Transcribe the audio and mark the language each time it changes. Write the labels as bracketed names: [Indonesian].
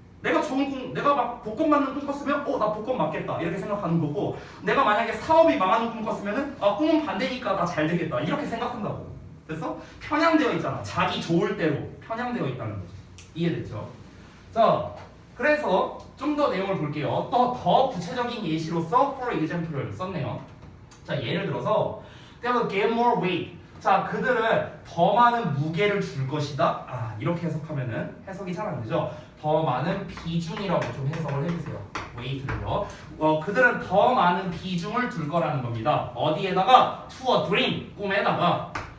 [Korean] 내가 좋은 꿈, 내가 막 복권 맞는 꿈 꿨으면 나 복권 맞겠다 이렇게 생각하는 거고, 내가 만약에 사업이 망하는 꿈 꿨으면은 꿈은 반대니까 나 잘 되겠다 이렇게 생각한다고. 됐어? 편향되어 있잖아. 자기 좋을 대로 편향되어 있다는 거지. 이해됐죠? 자, 그래서 좀 더 내용을 볼게요. 또 더 구체적인 예시로서 [English] for example [Korean] 를 썼네요. 자, 예를 들어서 [English] they will get more weight. [Korean] 자, 그들은 더 많은 무게를 줄 것이다. 이렇게 해석하면은 해석이 잘 안 되죠. 더 많은 비중이라고 좀 해석을 해주세요. weight를요. 그들은 더 많은 비중을 둘 거라는 겁니다. 어디에다가? [English] to a dream, [Korean] 꿈에다가.